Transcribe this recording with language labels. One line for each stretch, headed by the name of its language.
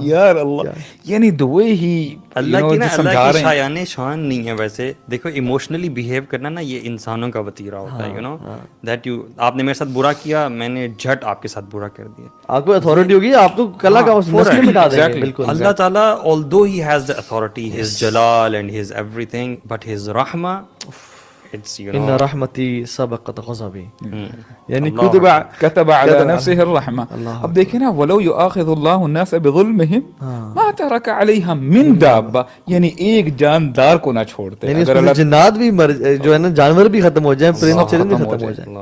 Urdu: یار اللہ، یعنی
English: the way he
Urdu: اللہ کی نا اللہ کی شایان شان نہیں ہے. ویسے دیکھو ایموشنلی بیہیو کرنا نا یہ انسانوں کا وطیرہ ہوتا ہے.
English: you know that you,
Urdu: آپ نے میرے ساتھ برا کیا، میں نے جھٹ آپ کے ساتھ برا کر دیا. آپ کو اتھارٹی ہوگی، آپ تو کلا کا نسل مٹا دیں گے. بالکل
English: اللہ تعالیٰ although he has the authority, his jalal and his everything, but his rahmah, it's, you ان know,
Arabic: رحمتی سبقت غضبی.
Urdu: یعنی
Arabic: کتب علی نفسہ الرحمہ.
Urdu: اب دیکھیں نا
Arabic: ولو یؤاخذ اللہ الناس بظلمہم ما ترک علیہا من دابہ،
Urdu: یعنی ایک جاندار کو نہ چھوڑتے. یعنی اس میں جنات بھی جو ہے نا جانور بھی ختم ہو جائیں، پرند چرند بھی ختم ہو جائیں.